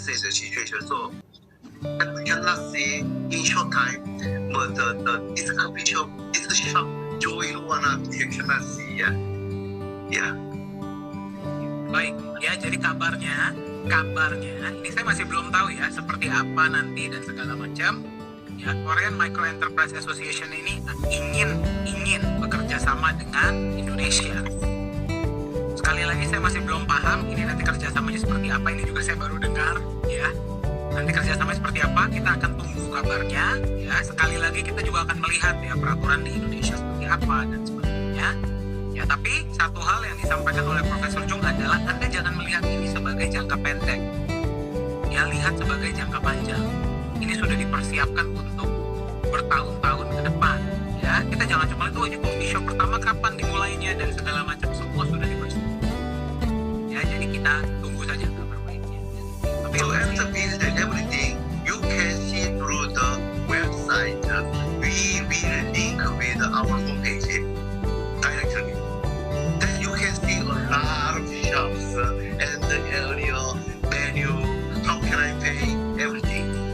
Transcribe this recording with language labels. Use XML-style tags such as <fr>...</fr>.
<en>situation. So I cannot see in short time, but this coffee shop, this shop, Joy Luana, you cannot see. Yeah.</en> <id>Baik, ya jadi kabarnya ini saya masih belum tahu ya seperti apa nanti dan segala macam. Ya, Korean Micro Enterprise Association ini ingin bekerja sama dengan Indonesia. Sekali lagi saya masih belum paham ini nanti kerjasamanya seperti apa. Ini juga saya baru dengar ya. Nanti kerjasamanya seperti apa kita akan tunggu kabarnya ya. Sekali lagi kita juga akan melihat ya peraturan di Indonesia seperti apa dan sebagainya. Ya, tapi satu hal yang disampaikan oleh Profesor Jung adalah Anda jangan melihat ini sebagai jangka pendek. Ya, lihat sebagai jangka panjang. Ini sudah dipersiapkan untuk bertahun-tahun ke depan. Ya, kita jangan cuma lihat ini coffee shop pertama kapan dimulainya dan segala macam, semua sudah dipersiapkan. Ya, jadi kita tunggu saja kabar baiknya. Tapi</id> <en>So after visit everything, you can see through the website. We will link with our homepage directly. Then you can see a lot of shops and the area, menu, how can I pay, everything.</en>